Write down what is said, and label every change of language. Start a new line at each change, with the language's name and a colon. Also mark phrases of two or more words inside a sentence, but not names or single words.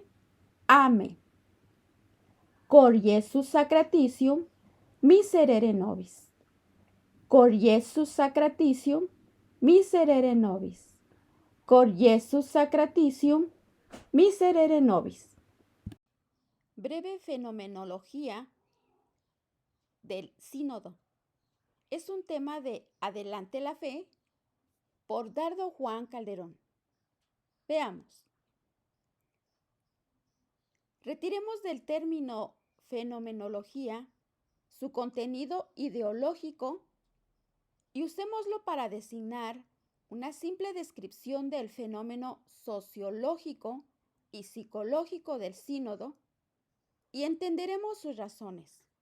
Latin: Amen. Cor Iesus sacratitium miserere nobis. Cor Iesus sacratitium miserere nobis. Cor Iesus sacratitium miserere nobis.
Spanish: Breve fenomenología del sínodo. Es un tema de Adelante la Fe por Dardo Juan Calderón. Veamos. Retiremos del término fenomenología su contenido ideológico y usémoslo para designar una simple descripción del fenómeno sociológico y psicológico del sínodo y entenderemos sus razones.